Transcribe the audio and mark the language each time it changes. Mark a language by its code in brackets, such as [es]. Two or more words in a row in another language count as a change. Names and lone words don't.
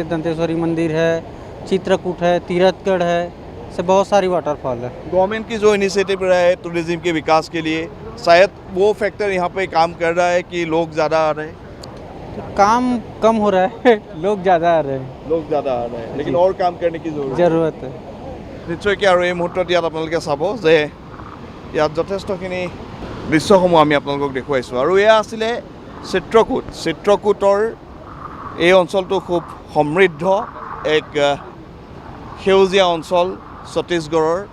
[hi] दंतेश्वरी मंदिर है, चित्रकूट है, तीरथगढ़ है, से बहुत सारी वाटरफॉल है। गवर्नमेंट की जो इनिशिएटिव रहा है टूरिज्म के विकास के लिए, शायद वो फैक्टर यहाँ पे काम कर रहा है कि लोग ज़्यादा आ रहे हैं। काम कम हो रहा है, लोग ज़्यादा आ रहे हैं, लेकिन और काम करने की जरूरत है। [as] নিশ্চয়কৈ। আৰু এই মুহূৰ্তত ইয়াত আপোনালোকে চাব যে ইয়াত যথেষ্টখিনি দৃশ্যসমূহ আমি আপোনালোকক দেখুৱাইছোঁ। আৰু এয়া আছিলে চিত্ৰকূটৰ এই অঞ্চলটো খুব সমৃদ্ধ এক সেউজীয়া অঞ্চল ছত্তীশগড়ৰ।